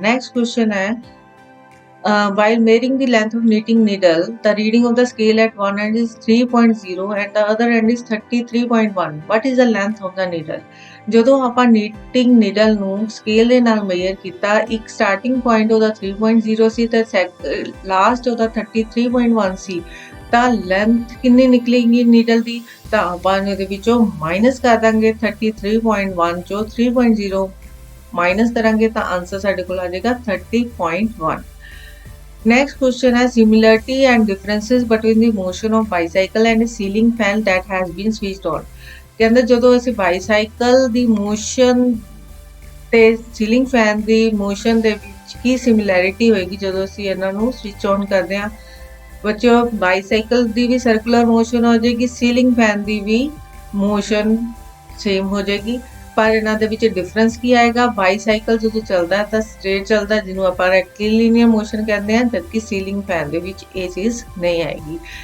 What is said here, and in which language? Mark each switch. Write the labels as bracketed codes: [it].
[en] Next question ਹੈ while measuring the length of knitting needle the reading of the scale at one end is 3.0 and the other end is 33.1 what is the length of the needle। [pa] ਜਦੋਂ ਆਪਾਂ knitting needle ਨੂੰ scale ਦੇ ਨਾਲ measure ਕੀਤਾ ਇੱਕ starting point ਉਹਦਾ 3.0 ਸੀ ਤੇ last ਉਹਦਾ 33.1 ਸੀ ਤਾਂ ਲੈਂਥ ਕਿੰਨੀ ਨਿਕਲੇਗੀ ਨੀਡਲ ਦੀ ਤਾਂ ਆਪਾਂ ਇਹਦੇ ਵਿੱਚੋਂ ਮਾਈਨਸ ਕਰ ਦਾਂਗੇ 33.1 ਚੋਂ 3.0 ਮਾਈਨਸ ਕਰਾਂਗੇ ਤਾਂ ਆਨਸਰ ਸਾਡੇ ਕੋਲ ਆ ਜਾਏਗਾ 30.1। [en] Next question [pa] है [en] similarity and differences between the motion of bicycle and a ceiling fan that has been switched on। [pa] ਕਹਿੰਦੇ ਜਦੋਂ ਅਸੀਂ ਬਾਈਸਾਈਕਲ ਦੀ ਮੋਸ਼ਨ ਤੇ ਸੀਲਿੰਗ ਫੈਨ ਦੀ ਮੋਸ਼ਨ ਦੇ ਵਿੱਚ ਕੀ ਸਿਮਿਲੈਰਿਟੀ ਹੋਏਗੀ ਜਦੋਂ ਅਸੀਂ ਇਹਨਾਂ ਨੂੰ ਸਵਿਚ ਔਨ ਕਰਦੇ ਹਾਂ। ਬੱਚਿਓ ਬਾਈਸਾਈਕਲ ਦੀ ਵੀ ਸਰਕੂਲਰ ਮੋਸ਼ਨ ਹੋ ਜਾਏਗੀ ਸੀਲਿੰਗ ਫੈਨ ਦੀ ਵੀ ਮੋਸ਼ਨ ਸੇਮ ਹੋ ਜਾਏਗੀ ਪਰ ਇਹਨਾਂ ਦੇ ਵਿੱਚ ਡਿਫਰੈਂਸ ਕੀ ਆਏਗਾ ਬਾਈਸਾਈਕਲ ਜਦੋਂ ਚੱਲਦਾ ਤਾਂ ਸਟ੍ਰੇਟ ਚੱਲਦਾ ਜਿਹਨੂੰ ਆਪਾਂ ਰੈਕਟੀਲੀਨੀਅਰ ਮੋਸ਼ਨ ਕਹਿੰਦੇ ਹਾਂ ਜਦਕਿ ਸੀਲਿੰਗ ਫੈਨ ਦੇ ਵਿੱਚ ਇਹ ਚੀਜ਼ ਨਹੀਂ ਆਏਗੀ।